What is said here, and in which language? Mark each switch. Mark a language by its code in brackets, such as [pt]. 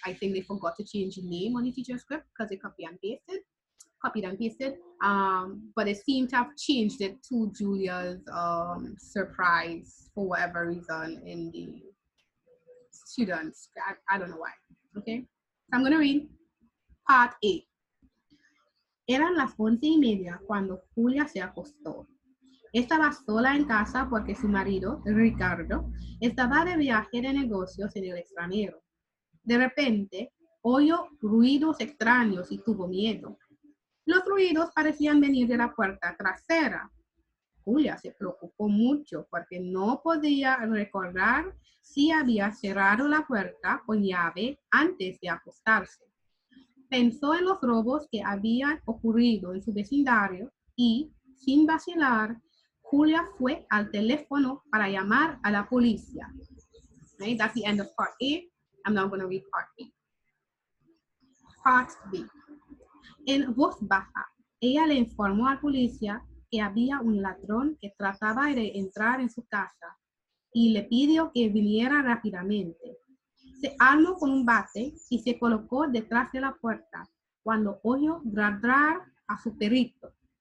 [en] I think they forgot to change the name on the teacher script because they copied and pasted. But they seem to have changed it to Julia's surprise for whatever reason in the students. I don't know why. Okay, so I'm going to read part A. [es] Eran las 11:30 cuando Julia se acostó. Estaba sola en casa porque su marido, Ricardo, estaba de viaje de negocios en el extranjero. De repente, oyó ruidos extraños y tuvo miedo. Los ruidos parecían venir de la puerta trasera. Julia se preocupó mucho porque no podía recordar si había cerrado la puerta con llave antes de acostarse. Pensó en los robos que habían ocurrido en su vecindario y, sin vacilar, Julia fue al teléfono para llamar a la policía. [en] Okay, that's the end of part A. I'm now going to read part B. Part B. [es] En voz baja, ella le informó a la policía que había un ladrón que trataba de entrar en su casa y le pidió que viniera rápidamente. Se armó con un bate y se colocó detrás de la puerta cuando oyó ladrar a su perrito.